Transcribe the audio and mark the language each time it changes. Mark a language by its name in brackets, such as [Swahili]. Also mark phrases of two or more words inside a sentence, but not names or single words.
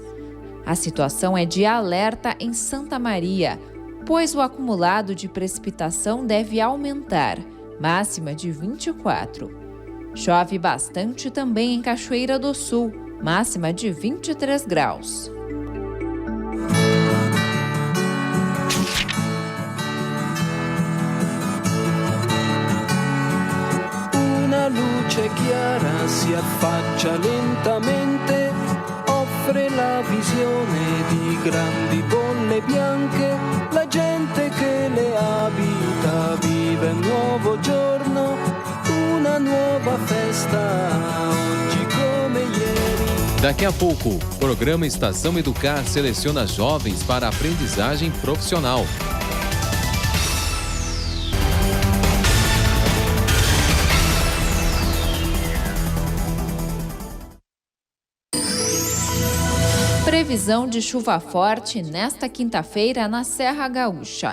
[Portuguese] A situação é de alerta em Santa Maria, pois o acumulado de precipitação deve aumentar. máxima de 24. Chove bastante também em Cachoeira do Sul, máxima de 23 graus. [Italian] Una luce chiara si affaccia lentamente, offre la visione di grandi bolle bianche, la gente che le abita vive un nuovo giorno, una nuova festa, oggi come ieri. [Portuguese] Daqui a pouco, o programa Estação Educar seleciona jovens para a aprendizagem profissional. Previsão de chuva forte nesta quinta-feira na Serra Gaúcha.